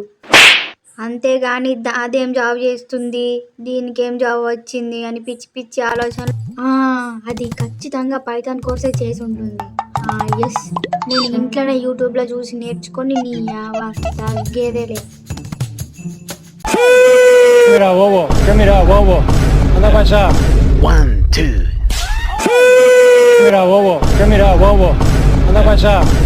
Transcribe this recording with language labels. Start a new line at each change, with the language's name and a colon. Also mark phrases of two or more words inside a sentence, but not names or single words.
Telugu: అంతేగాని అదేం జాబ్ చేస్తుంది, దీనికి ఏం జాబ్ వచ్చింది అని పిచ్చి పిచ్చి ఆలోచనలు. అది ఖచ్చితంగా పైథాన్ కోర్సే చేసి ఉంటుంది. ఎస్, నేను ఇంట్లోనే యూట్యూబ్లో చూసి నేర్చుకొని నీ తగ్గేదేలే.
Spanish: Mira, bobo, ¿qué mira, bobo? Anda para allá. 1, 2. Mira, bobo, ¿qué mira, bobo? Anda para allá.